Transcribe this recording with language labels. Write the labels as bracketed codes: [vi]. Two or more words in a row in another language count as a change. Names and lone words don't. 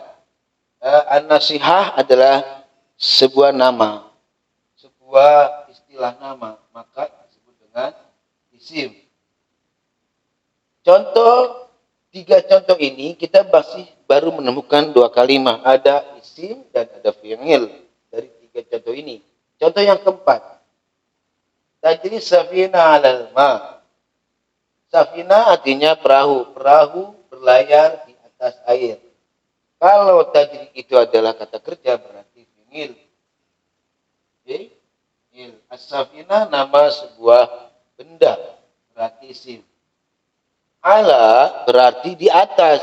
[id] An-nasihah adalah sebuah nama, sebuah istilah nama, maka disebut dengan isim. Contoh 3 contoh ini kita masih baru menemukan 2 kalimah, ada isim dan ada fi'il dari 3 contoh ini. Contoh yang keempat, [ar] تجري السفينة على الماء. [id] Safina artinya perahu, perahu berlayar di atas air. Kalau tajri itu adalah kata kerja berarti fi'il. Fi'il. As-safina nama sebuah benda berarti isim. Ala berarti di atas.